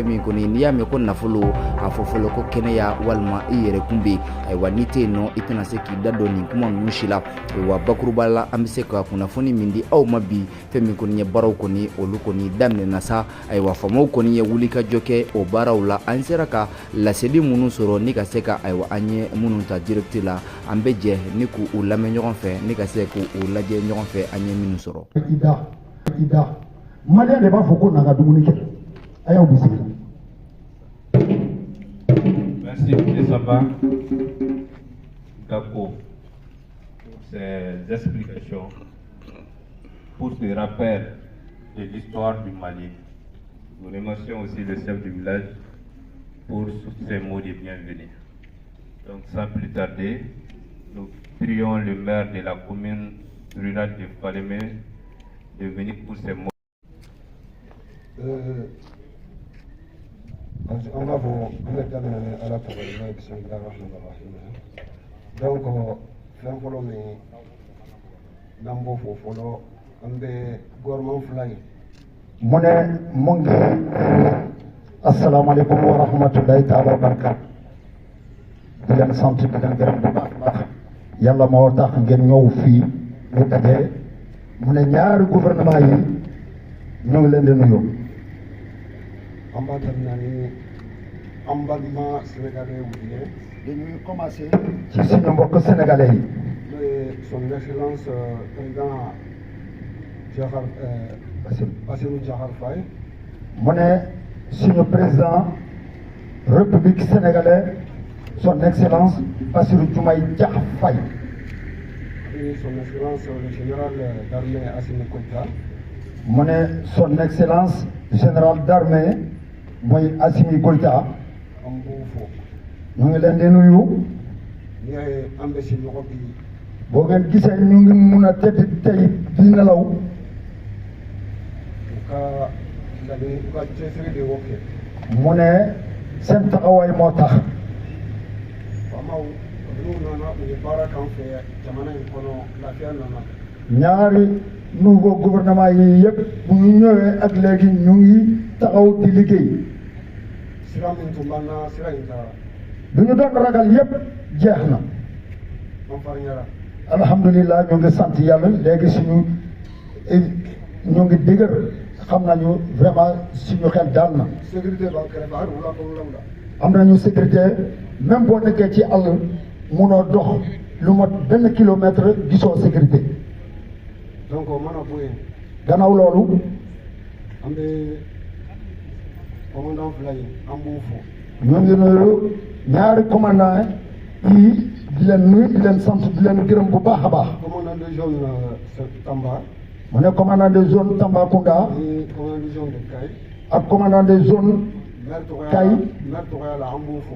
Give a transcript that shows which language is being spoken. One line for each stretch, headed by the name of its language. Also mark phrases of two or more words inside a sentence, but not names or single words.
Bambara: min kɔni n'i y'a mɛn ko nafolo a fɔ fɔlɔ ko kɛnɛya walima i yɛrɛ kun bɛ ayiwa n'i tɛ yen nɔ i tɛna se k'i da don nin kuma ninnu si la ayiwa bakuruba la an bɛ se ka kunnafoni min di aw ma bi fɛn min kɔni ye baaraw kɔni olu kɔni daminɛna sa ayiwa faamaw kɔni ye wulikajɔ kɛ o baaraw la an sera ka laseli minnu sɔrɔ ni ka se ka ayiwa an ye minnu ta direct la an bɛ jɛ ni k'u lamɛn ɲɔgɔn fɛ ni ka se k'u lajɛ ɲɔgɔn fɛ an ye minnu sɔrɔ. Ida Malien de b'a fɔ ko n'an ka dumuni kɛ a y'aw bisimila.
French: Merci M. Samba Gako pour ces explications, pour ce rappel de l'histoire du Mali. Nous remercions aussi le chef du village pour ces mots de bienvenue. Donc sans plus tarder, nous prions le maire de la commune rurale de Faleme de venir pour ces mots. On va vous regarder à la parole. Donc,
Bambara: fɛn fɔlɔ min n'an b'o fɔ fɔlɔ an bɛ gouvernement fila in.
Wolof: mu ne mu ngi
Arabic: السلام عليكم ورحمة الله تعالى وبركاته
Wolof: di leen sant di leen gërëm bu baax a baax yàlla moo tax ngeen ñëw fii ñu daje mu ne ñaari gouvernement yi ñu ngi leen di nuyu.
Bambara: an b'a daminɛ ni an balima sénégalais wuliye.
Wolof: dañuy commencé ci suñu mbokk sénégalais yi.
Bambara: n'o ye
French: son excellence président Diakhar Bassirou Diakhar Faye.
Wolof: mu ne suñu
French: président république sénégalaise son excellence Bassirou Diomaye Diakhar Faye. et son excellence le général d'armée Assimi Goïta.
Wolof: mu ne
French: son excellence général d'armée mooy Assimi Goïta.
Bambara: an b'o fo.
Wolof: ñu ngi leen di nuyu.
Bambara: n'i y'a ye an bɛ si ɲɔgɔn bi.
Wolof: boo ngeen gisee ñu ngi mun a tëdd tey di nelaw.
Bambara: u ka cɛsiri de y'o kɛ.
Wolof: mu ne seen taxawaay moo tax.
Bambara: faamaw n'u nana u ye baara k'an fɛ jamana in kɔnɔ lafiya nana.
Wolof: ñaari
French: nouveau gouvernement
Wolof: yi yëpp bu ñu ñëwee ak léegi ñu ngi taxaw di liggéey.
Bambara: sira min tun b'an na sira in taara.
Wolof: du ñu doon ragal yëpp jeex na.
Bambara: an fariɲara.
Wolof: alhamdulilah ñu ngi sant yàlla léegi suñu ñu ngi dëgër xam nañu vraiment suñu xel daal na.
Bambara: sécurité b'an kɛrɛfɛ hali wula kɔnɔlaw la.
Wolof: am nañu
French: sécurité même
Wolof: boo nekkee ci àll munoo dox lu mat benn kilomètre gisoo sécurité.
Bambara: donc o mana bɔ yen.
Wolof: gannaaw loolu.
Bambara: an bɛ commandant fila in an b'o fɔ.
Wolof: ñu ngi nuyu ñaari commandant yi di leen nuyu di leen sant di leen gërëm bu baax a baax.
French: commandant de zone Tamba.
Wolof: mu ne
French: commandant de zone Tambacounda. ni commandant de zone de Kayi. ak commandant de zone Kayi.
Bambara: maire tɔgɔya la an b'o fɔ.